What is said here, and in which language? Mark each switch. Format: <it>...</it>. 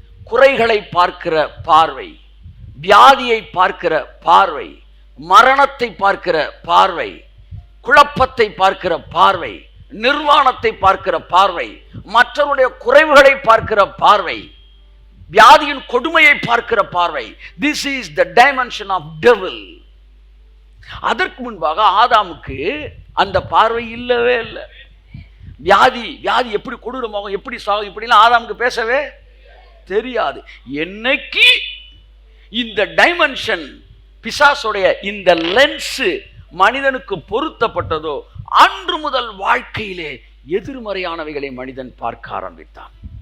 <ta>குறைகளை பார்க்கிற பார்வை, வியாதியை பார்க்கிற பார்வை, மரணத்தை பார்க்கிற பார்வை, குழப்பத்தை பார்க்கிற பார்வை, நிர்வாணத்தை பார்க்கிற பார்வை, மற்றவருடைய குறைவுகளை பார்க்கிற பார்வை, வியாதியின் கொடுமையை பார்க்கிற பார்வை.</ta> <en>This is the dimension of devil.</en> <ta>அதற்கு முன்பாக ஆதாமுக்கு அந்த பார்வை இல்லவே இல்லை. வியாதி எப்படி கொடூரமாகும், எப்படி சாகும், இப்படிலாம் ஆதாமுக்கு பேசவே தெரியாது. என்னைக்கு இந்த டைமென்ஷன், பிசாசுடைய இந்த லென்ஸ் மனிதனுக்கு பொருத்தப்பட்டதோ அன்று முதல் வாழ்க்கையிலே எதிர்மறையானவைகளை மனிதன் பார்க்க ஆரம்பித்தான்.</ta>